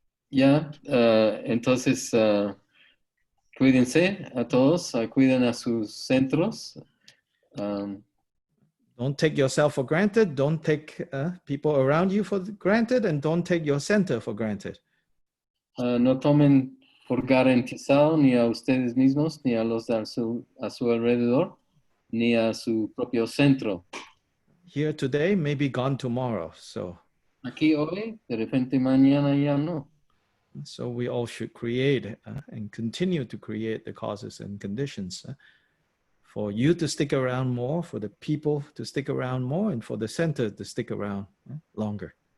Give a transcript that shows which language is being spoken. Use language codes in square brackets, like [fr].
[es] Ya, entonces cuídense a todos, cuiden a sus centros. [en] Don't take yourself for granted. Don't take people around you for granted, and don't take your center for granted. [es] No tomen por garantizado ni a ustedes mismos, ni a los a su alrededor, ni a su propio centro. [en] Here today, maybe gone tomorrow. So [es] aquí hoy, de repente mañana ya no. [en] So we all should create and continue to create the causes and conditions for you to stick around more, for the people to stick around more, and for the center to stick around longer.